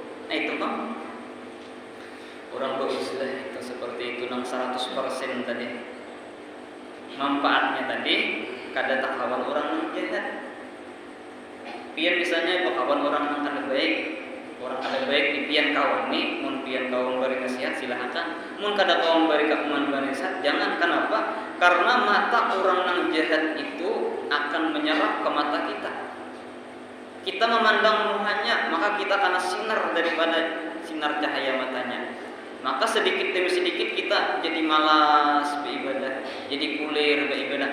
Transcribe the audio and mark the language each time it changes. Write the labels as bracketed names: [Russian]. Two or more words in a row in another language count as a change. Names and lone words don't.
[Banjar] Nah itu bang orang beruzlah itu seperti itu nang 100% tadi. manfaatnya tadi kada tak kawan orang yang jahat. Pian misalnya kawan orang yang kada baik, orang kada baik di pian kawan ni, mun pian kawan beri nasihat silakan, mun kada kawan beri kawan beri nasihat jangan. [Indonesian] Kenapa? Karena mata orang yang jahat itu akan menyerap ke mata kita. Kita memandang mukanya, maka kita kena sinar daripada sinar cahaya matanya. Maka sedikit demi sedikit kita jadi malas beribadah, jadi kulir beribadah.